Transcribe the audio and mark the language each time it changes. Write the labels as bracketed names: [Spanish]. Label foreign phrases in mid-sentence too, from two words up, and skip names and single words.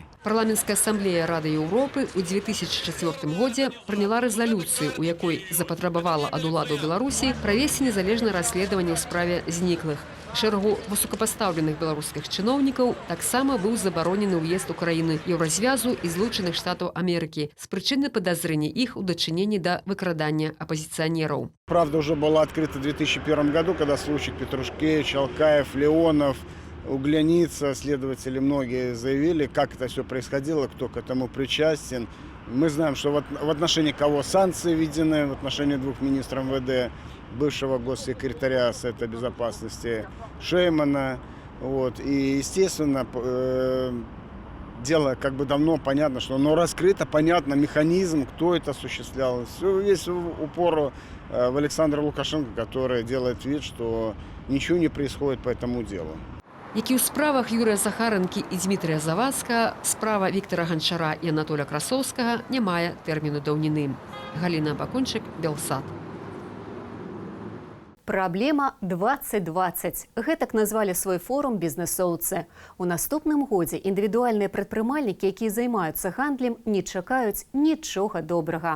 [Belarusian] Парламенцкая асамблея Рады Еўропы ў 2004 годзе прыняла рэзалюцыю, у якой запатрабавала ад уладаў Беларусі правесці незалежнае расследаванне ў справе зніклых. Шэрагу высокапастаўленых беларускіх чыноўнікаў таксама быў забаронены ўезд у краіны Еўразвязу і Злучаных Штатаў Амерыкі з прычыны падазрэння іх у дачыненні да выкрадання апозиционеров. [Russian] Правда уже была открыта в 2001 году, когда случай Петрушкевич, Алкаев, Леонов, Угляница, следователи многие заявили, как это все происходило, кто к этому причастен. Мы знаем, что в отношении кого санкции введены, в отношении двух министров МВД, бывшего госсекретаря Совета Безопасности Шеймана. Вот. И, естественно, дело как бы давно понятно, что оно раскрыто, понятно механизм, кто это осуществлял. Весь упор в Александра Лукашенко, который делает вид, что ничего не происходит по этому делу. [Belarusian] Як і ў справах Юрія Захаранкі і Дмітрія Завадскага, справа Віктора Ганчара і Анатоля Красоўскага не мае тэрміну даўніны. Галіна Бакунчык, Белсат. Праблема 2020. Гэтак назвалі свой форум бізнесоўцы. У наступным годзе індывідуальныя прадпрымальнікі, якія займаюцца гандлем, не чакаюць нічога добрага.